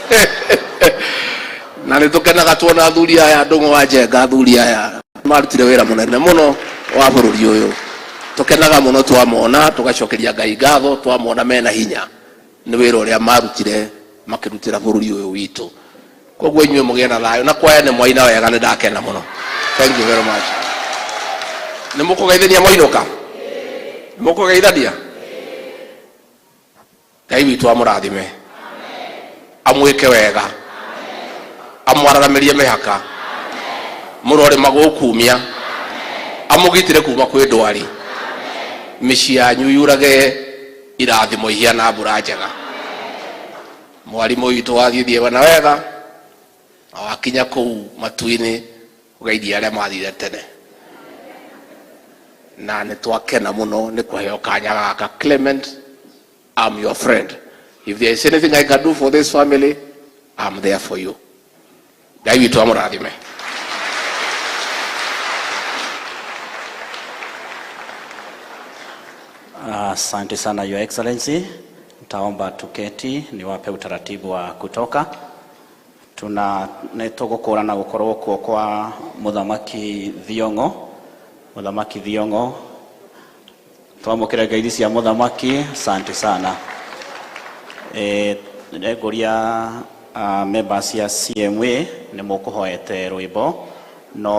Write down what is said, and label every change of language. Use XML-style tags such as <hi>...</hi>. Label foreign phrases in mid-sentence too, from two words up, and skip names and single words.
<ki>Na nĩtũkenaga tuona athuri aya Ndũng'ũ wa Njenga, athuri aya marutire wĩra mũnene mũno wa bũrũri ũyũ. Tũkenaga mũno twamona, tũgacokeria Ngai ngatho twamona mena hinya nĩ wĩra ũrĩa marutire makĩrutĩra bũrũri ũyũ witũ. Koguo inyuĩ mũgĩe na thayũ, na kwaya nĩ mwaina wega, nĩndakena mũno.</ki> <en>Thank you very much.</en> <ki>Nĩ mũkũgeithania mwainũka? Nĩ mũkũgeithania? Ngai witũ amũrathime, amwĩke wega, amwararamĩrie mĩhaka, mũrore magũkumia, amũgitĩre kuma kwĩ ndwari, mĩciĩ yanyu yurage irathimo ihiana mbura njega. Mwalimu witũ wathiĩ na wega, wakinya kũu matu-inĩ ũgeithia arĩa mathire tene, na nĩtwakena mũno nĩ kũheo kanya gaka.</ki> <en>Clement, I'm your friend. If there is anything I can do for this family, I'm there for you.</en> <ki>Ngai witũ amũrathime.</ki> <sw>Asante sana</sw> <en>Your Excellency.</en> <sw>Nitaomba tuketi niwape utaratibu wa kutoka.</sw> <ki>Nĩtũgũkũra na gũkorwo kuo kwa Mũthamaki Thiong'o. Mũthamaki Thiong'o, twamũkĩre ngeithi cia Mũthamaki.</ki> <sw>Asante sana.</sw> <ki>Nĩngũria members cia CMA nĩ mũkũhoete rwĩmbo no</ki>